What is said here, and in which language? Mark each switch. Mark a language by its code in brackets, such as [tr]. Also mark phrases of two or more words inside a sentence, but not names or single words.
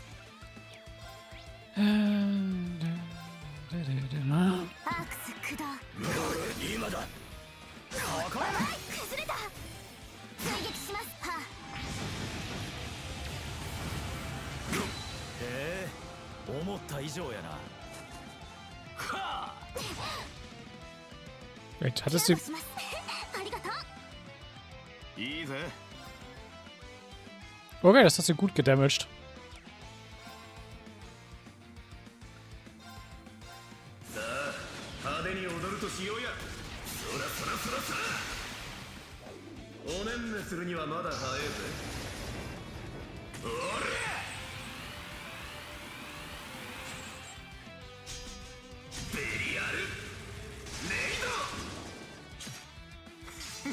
[ja] アークス駆動。今だ。甘い。崩れた。追撃します。はへえ、思った以上やな。 [en] Wait, [de] hattest du... [ja] ありがとう。いいぜ。 [de] Okay, das hast du gut gedamaged. [ja] さあ派手に踊るとしようや。そらそらそらそら。おねんねするにはまだ早いぜ。おりゃ。ベリアルレイド。